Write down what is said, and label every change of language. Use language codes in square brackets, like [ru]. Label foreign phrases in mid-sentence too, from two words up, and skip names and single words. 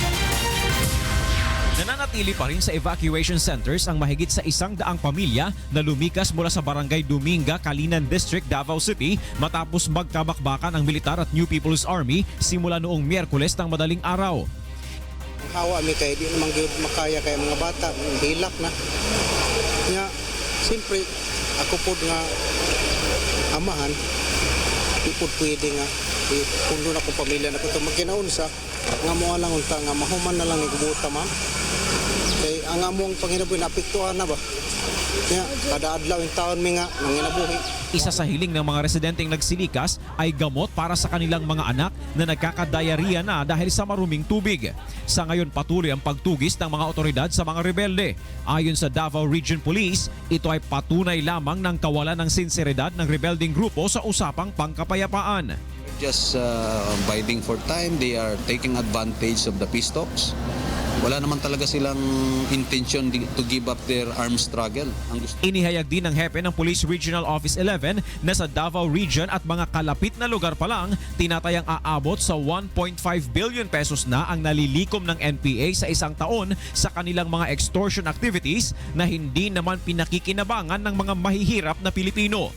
[tl] Nananatili pa rin sa evacuation centers ang mahigit sa 100 pamilya na lumikas mula sa Barangay Dominga, Calinan District, Davao City matapos magkabakbakan ang militar at New People's Army simula noong Miyerkules ng madaling araw. [ceb] Hawa mi kay di naman gyud makaya kay mga bata hilak na. Nya simpre ako pod nga amahan di pod pwede nga pundo na ko pamilya na ko to magkinaunsa nga mo lang unta nga mahuman na lang ni gubuta ma'am. Kay ang among panginabuhi naapektuhan na ba? Nya kada adlaw yung taon mi nga nanginabuhi. [tl] Isa sa hiling ng mga residenteng nagsilikas ay gamot para sa kanilang mga anak na nagkakadiarrhea na dahil sa maruming tubig. Sa ngayon patuloy ang pagtugis ng mga otoridad sa mga rebelde. Ayon sa Davao Region Police, ito ay patunay lamang ng kawalan ng sinseridad ng rebelding grupo sa usapang pangkapayapaan. [en] Just biding for time, they are taking advantage of the peace talks. [tl] Wala naman talaga silang [en] intention to give up their armed struggle. [tl] Inihayag din ng hepe ng Police Regional Office 11 na sa Davao Region at mga kalapit na lugar pa lang, tinatayang aabot sa 1.5 billion pesos na ang nalilikom ng NPA sa isang taon sa kanilang mga [en] extortion activities [tl] na hindi naman pinakikinabangan ng mga mahihirap na Pilipino.